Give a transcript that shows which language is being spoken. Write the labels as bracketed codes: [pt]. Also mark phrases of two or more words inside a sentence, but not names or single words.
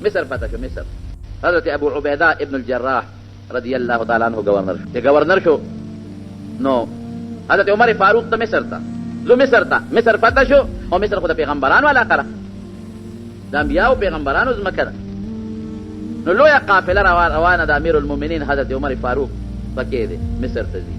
[ps] مصر فتح شو مصر. حضرت ابو عبیدہ ابن الجراح [ar] رضی اللہ تعالی عنہ [ps] گورنر شو. گورنر شو نو حضرت عمر فاروق ته مصر ته زو مصر ته مصر فتح شو او مصر خو د پیغمبرانو علاقه د انبیاء او پیغمبرانو ځمکه ده. نو لویه قافله روانه د امیر المؤمنین حضرت عمر فاروق پکې دی مصر ته ځي.